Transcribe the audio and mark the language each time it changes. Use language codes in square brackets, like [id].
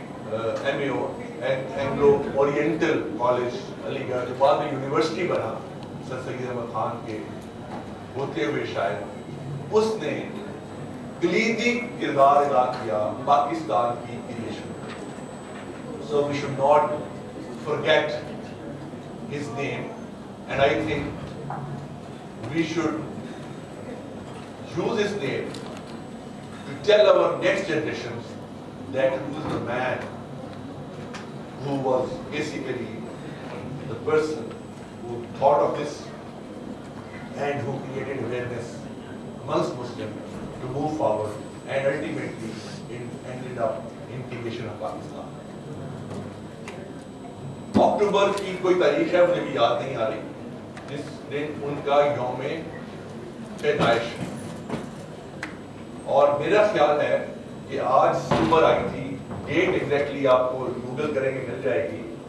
[ur] M اے او Anglo oriental college علی گڑھ, جو بعد میں یونیورسٹی بنا سر سید احمد خان کے ہوتے ہوئے, شاید اس نے کلیدی کردار ادا کیا پاکستان کی کریشن میں. [en] So we should not forget his name, and I think we should use his name to tell our next generations that he was the man who was basically the person who thought of this and who created awareness amongst Muslims to move forward and ultimately ended up in creation of Pakistan. [ur] اکتوبر کی کوئی تاریخ ہے مجھے بھی یاد نہیں آ رہی جس دن ان کا یوم پیدائش ہے, اور میرا خیال ہے کہ آج صبح آئی تھی, ڈیٹ ایگزیکٹلی آپ کو گوگل کریں گے مل جائے گی.